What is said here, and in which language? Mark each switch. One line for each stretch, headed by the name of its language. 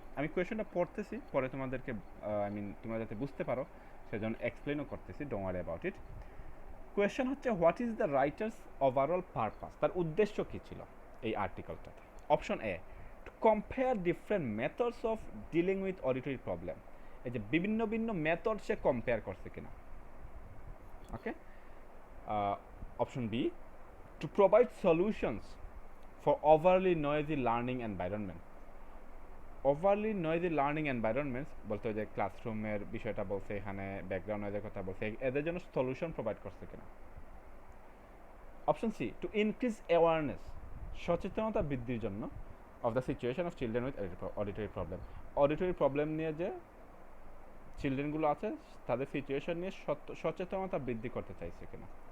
Bangla: আমি কোয়েশনটা পড়তেছি, পরে তোমাদেরকে তোমরা যাতে বুঝতে পারো সেজন্য এক্সপ্লেনও করতেছি, don't worry about it. Question হচ্ছে
English: what is the writer's overall purpose,
Bangla: তার উদ্দেশ্য কী ছিল এই আর্টিকেলটাতে। Option A,
English: to compare different methods of dealing with auditory problem,
Bangla: এই যে বিভিন্ন ভিন্ন মেথড সে কম্পেয়ার করছে কিনা।
English: Okay, option B, to provide solutions for overly noisy learning environment. Overly noisy learning environments
Bangla: বলতে যে ক্লাসরুমের বিষয়টা বলছে, এখানে ব্যাকগ্রাউন্ড নয়েজের কথা বলছে, এদের জন্য সলিউশন প্রোভাইড করছে কিনা। Option C,
English: to increase awareness,
Bangla: সচেতনতা বৃদ্ধির জন্য
English: of the situation of children with auditory problem,
Bangla: auditory problem নিয়ে যে চিলড্রেনগুলো আছে তাদের সিচুয়েশন নিয়ে সচেতনতা বৃদ্ধি করতে চাইছে কিনা।